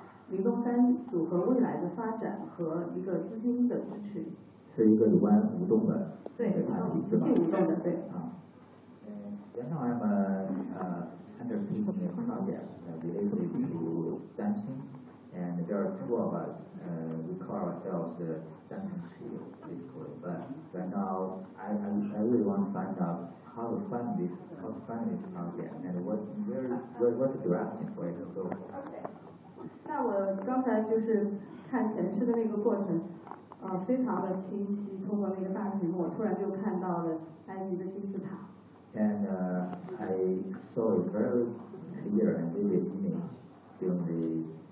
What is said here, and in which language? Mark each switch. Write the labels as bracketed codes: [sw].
[zh] 林东三组合未来的发展和一个资金的支持，是一个有关舞动的，对，是吧？舞动的，对。啊，然后那么 [en] under team project related to dancing, and there are two of us, we call ourselves the dancing trio, basically. But right now, I really want to find out how to fund this project and what's the direction for it to go. Okay. [zh] 那我刚才就是看前世的那个过程，非常的清晰。通过那个大屏幕，我突然就看到了埃及的金字塔。 [en] And I saw a very clear and vivid image on the pyramid.